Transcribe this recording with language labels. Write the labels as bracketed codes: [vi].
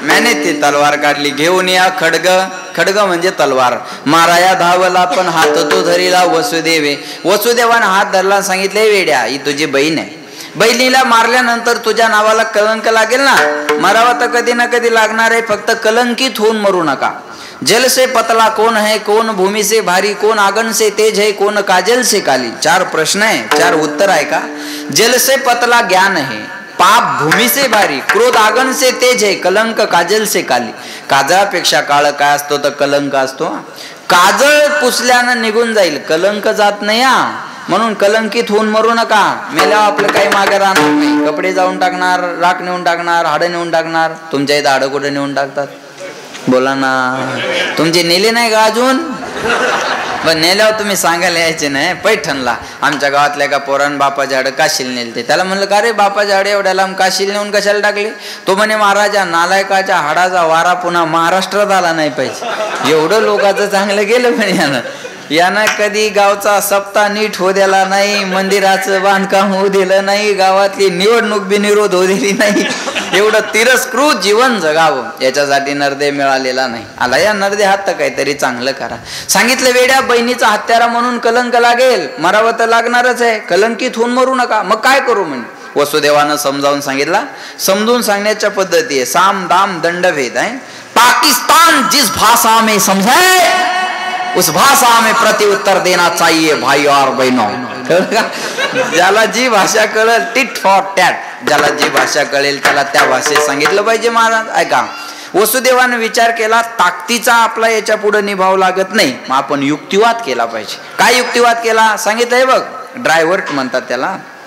[mr] मैंने ती तलवार काढली, घेऊन या खडग. खडग म्हणजे तलवार. माराया धावला पण हात तो धरीला वसुदेवे. वसुदेवानं हात धरला, सांगितले, वेड्या ही तुझी बहीण आहे, बहिणीला मारल्यानंतर तुझ्या नावाला कलंक लागेल ना. मरावा तर कधी ना कधी लागणार आहे, फक्त कलंकित होऊन मरू नका. [hi] जल से पतला कौन है, कौन भूमि से भारी, कौन आगन से तेज है, कौन काजल से काली. [mr] 4 प्रश्न आहे, 4 उत्तर आहे का. [hi] जल से पतला ज्ञान है, पाप भूमि से भारी, क्रोध आगन से तेज है, कलंक काजल से काली. [mr] काजळापेक्षा काळ काय असतो तर कलंक असतो. काजळ पुसल्यानं निघून जाईल, कलंक जात नाही. म्हणून कलंकित होऊन मरू नका. मेल्यावर आपलं काही मागे राहणार नाही. कपडे जाऊन टाकणार, राख नेऊन टाकणार, हाडं नेऊन टाकणार. तुमच्या इथं हाडं कुठे नेऊन टाकतात? बोला ना, तुमचे नेले नाही का अजून? पण नेल्यावर तुम्ही सांगायला यायचे नाही. पैठणला आमच्या गावातल्या का पोरान बापाचे हाडं काशील नेलते. त्याला म्हणलं, का रे बापाचे हाडे एवढ्या लांब काशील नेऊन कशाला टाकले? तो म्हणे, महाराजा नालायकाच्या हाडाचा वारा पुन्हा महाराष्ट्रात आला नाही पाहिजे. एवढं लोकांचं चांगलं गेलं. पण यानं कधी गावचा सप्ताह नीट होऊ दिला नाही, मंदिराचं बांधकाम होऊ दिलं नाही, गावातली निवडणूक बिनविरोध होऊ दिली नाही. एवढं तिरस्कृत जीवन जगावं याच्यासाठी नरदे मिळालेला नाही. आला या नरदे हात तर काहीतरी चांगलं करा. सांगितलं, वेड्या बहिणीचा हत्यारा म्हणून कलंक लागेल, मरावं तर लागणारच आहे, कलंकित होऊन मरू नका. मग काय करू म्हणे. वसुदेवानं समजावून सांगितला. समजून सांगण्याच्या पद्धती आहे, साम दाम दंडभेद आहे. [hi] पाकिस्तान जिस भाषा में समझे उस भाषा में प्रति उत्तर देना चाहिए भाई और बहनों. [mr] ज्याला जी भाषा कळेल, [en] tit for tat, [mr] ज्याला जी भाषा कळेल त्याला त्या भाषेत सांगितलं पाहिजे. महाराज ऐका, वसुदेवाने विचार केला, ताकदीचा आपला याच्या पुढे निभाव लागत नाही, मग आपण युक्तिवाद केला पाहिजे. काय युक्तिवाद केला सांगितलंय बघ. ड्रायव्हर म्हणतात त्याला.